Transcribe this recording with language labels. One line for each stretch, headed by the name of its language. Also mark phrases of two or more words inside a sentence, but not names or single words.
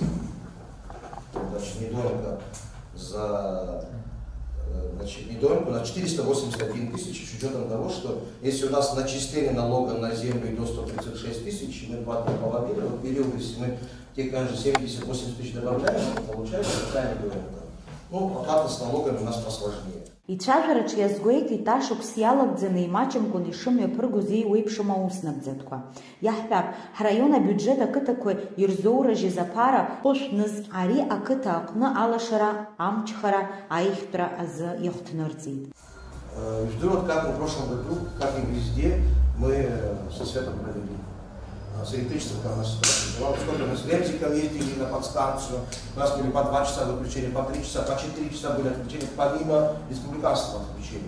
Russian: Значит, недорого на 481 тысяч, с учетом того, что если у нас начисление налога на землю идет 136 тысяч, мы платим половину, в период, если мы те, конечно, 70-80 тысяч добавляем, то получается такая недорого. Ну, оплата с налогами у нас посложнее.
Abkhazian: Ицәажәараҿ иазгәеиҭеит ашықәс иалагӡаны имаҷымкәан ишымҩаԥыргоз еиуеиԥшым ауснагӡатәқәа. Иаҳҳәап, ҳраион абиуџьет ақыҭақәа ирзоуражьыз аԥара ҟәышәнызк ари ақыҭа аҟны алашара, амчхара, аихтәра азы ихҭнырҵеит.
Russian: Жду, как в прошлом году, как и везде, мы со светом провели. С электричеством там у нас сколько мы с лемзиком ездили на подстанцию, у нас были по 2 часа выключения, по 3 часа, по 4 часа были отключения, помимо республиканского отключения.